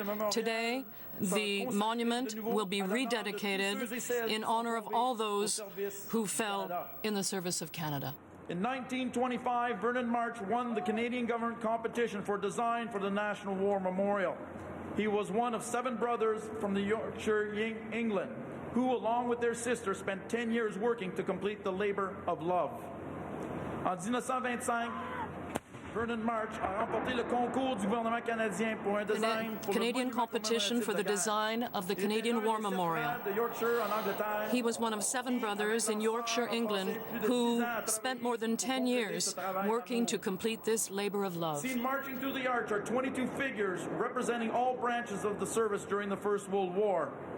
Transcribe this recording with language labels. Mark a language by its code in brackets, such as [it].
[en] Today, the monument will be rededicated in honor of all those who fell in the service of Canada. In 1925, Vernon March won the Canadian government competition for design for the National War Memorial. He was one of 7 brothers from the Yorkshire, England, who, along with their sister, spent 10 years working to complete the labor of love. [fr] En 1925, Vernon March a remporté le concours du gouvernement canadien pour un design [en] the Canadian competition for the design of the Canadian War Memorial. He was one of 7 brothers in Yorkshire, England, who spent more than 10 years working to complete this labor of love. Seen marching through the arch are 22 figures representing all branches of the service during the First World War.